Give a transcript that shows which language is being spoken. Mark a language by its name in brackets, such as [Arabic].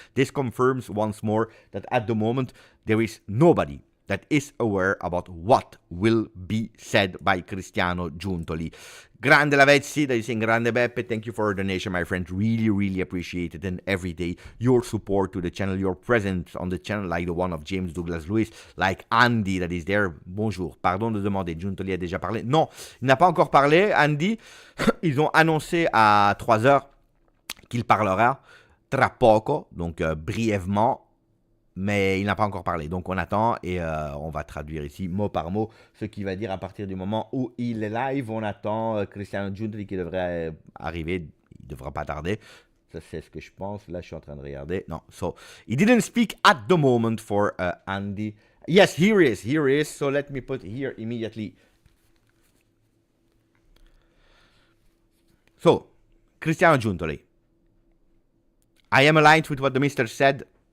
[English] This confirms once more that at the moment there is nobody that is aware about what will be said by Cristiano Giuntoli. Grande Lavezzi, that is saying Grande Beppe, thank you for your donation, my friend. Really, really appreciate it. And every day, your support to the channel, your presence on the channel, like the one of James Douglas Lewis, like Andy that is there. [French] Bonjour, pardon de demander, Giuntoli a déjà parlé? Non, il n'a pas encore parlé, Andy. Ils ont annoncé à 3h qu'il parlera [Italian] tra poco, [French] donc brièvement. Mais il n'a pas encore parlé, donc on attend et on va traduire ici mot par mot ce qu'il va dire à partir du moment où il est live. On attend Cristiano Giuntoli qui devrait arriver, il ne devra pas tarder. Ça c'est ce que je pense, là je suis en train de regarder. [English] Non, so he didn't speak at the moment for Andy. Yes, here he is, so let me put here immediately. So, Cristiano Giuntoli. I am aligned with what the mister said.